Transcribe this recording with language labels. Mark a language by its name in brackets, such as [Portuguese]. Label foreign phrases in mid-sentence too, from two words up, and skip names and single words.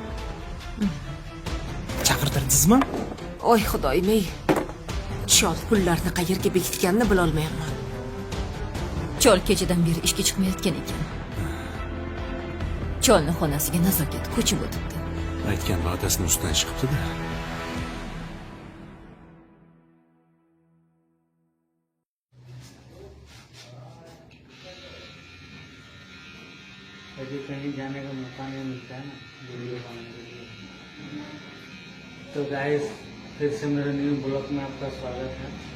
[Uzbek] Chaqirtirdingizmi? Oy xudoyim-ey. Chol pullarni qayerga bekitganini bila olmayapman. Chol kechadan beri ishga chiqmayotgan ekan. Cholni xonasiga nazokat ko'chib o'tibdi. Aytgan va'dasini ustidan chiqibdi-da. [Hindi] अभी कहीं जाने का मौका नहीं मिलता है ना वीडियो बनाने के लिए। तो गाइस फिर से मेरे [English] new blog [Hindi] में आपका स्वागत है।